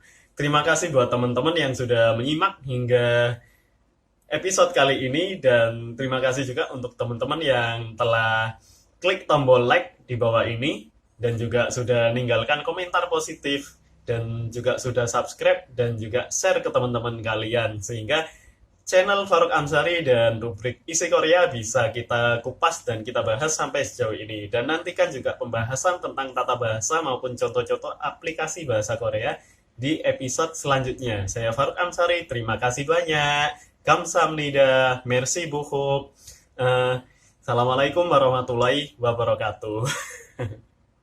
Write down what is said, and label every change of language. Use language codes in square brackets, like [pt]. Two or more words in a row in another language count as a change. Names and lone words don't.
[id] Terima kasih buat teman-teman yang sudah menyimak hingga episode kali ini, dan terima kasih juga untuk teman-teman yang telah klik tombol like di bawah ini dan juga sudah meninggalkan komentar positif dan juga sudah subscribe dan juga share ke teman-teman kalian, sehingga channel Faruk Amsari dan rubrik Isi Korea bisa kita kupas dan kita bahas sampai sejauh ini. Dan nantikan juga pembahasan tentang tata bahasa maupun contoh-contoh aplikasi bahasa Korea di episode selanjutnya. Saya Faruk Amsari, terima kasih banyak. [ko] Kamsahamnida, [fr] merci beaucoup. [ar] السلام عليكم ورحمة الله وبركاته.